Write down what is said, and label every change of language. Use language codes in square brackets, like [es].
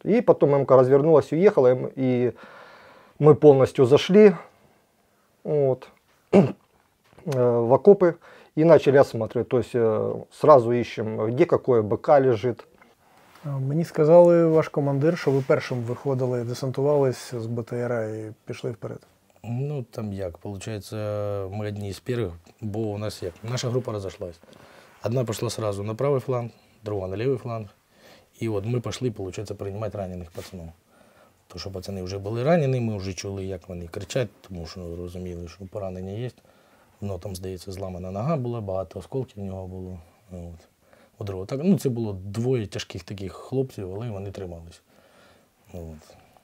[ru] И потом МК развернулась и уехала, и мы полностью зашли вот, в окопы и начали осматривать. То есть сразу ищем, где какое БК лежит. [uk] Мені сказали, ваш командир, що ви першим виходили, десантувались з БТРа і пішли вперед. [ru] Ну, там як, получается, мы одни из первых, [uk] бо у нас як, [ru] наша группа разошлась. Одна пошла сразу на правый фланг, другая на левый фланг. И вот мы пошли, получается, принимать ранених пацанов. [uk] То, що пацани вже були ранені, ми вже чули, як вони кричать, тому що розуміли, що поранення є. Ну, там, здається, зламана нога була, багато осколків в нього було. От. Так, ну, це було двоє тяжких таких хлопців, але вони трималися. От.